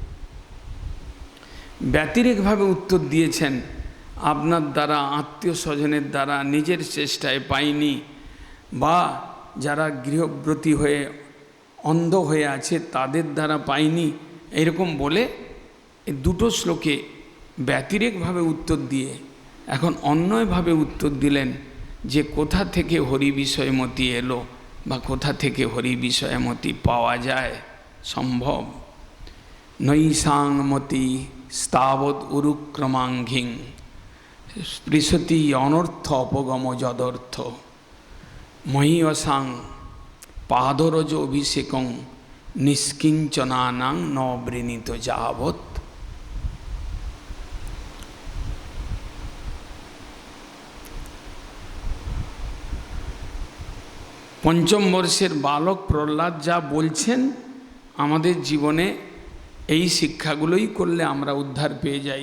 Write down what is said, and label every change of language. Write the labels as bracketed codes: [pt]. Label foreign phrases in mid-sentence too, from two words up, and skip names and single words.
[bn] ব্যতিরেকভাবে উত্তর দিয়েছেন, আপনার দ্বারা, আত্মীয় স্বজনের দ্বারা, নিজের চেষ্টায় পাইনি, বা যারা গৃহব্রতী হয়ে অন্ধ হয়ে আছে তাদের দ্বারা পাইনি, এরকম বলে এই 2টো শ্লোকে ব্যতিরেকভাবে উত্তর দিয়ে এখন অন্যভাবে উত্তর দিলেন যে কোথা থেকে হরি বিষয়মতি এলো বা কোথা থেকে হরি বিষয়মতি পাওয়া যায়, সম্ভব। [sa] নৈসাংমতি স্তাবৎ উরুক্রমাঙ্ঘিং স্পৃশতি অনর্থ অপগম যদর্থ মহীয়সাং পাদরজ অভিষেকং নিষ্কিঞ্চনানাং ন বৃণীত যাবৎ। [bn] পঞ্চম বর্ষের বালক প্রহ্লাদ যা বলছেন, আমাদের জীবনে এই শিক্ষাগুলোই করলে আমরা উদ্ধার পেয়ে যাই।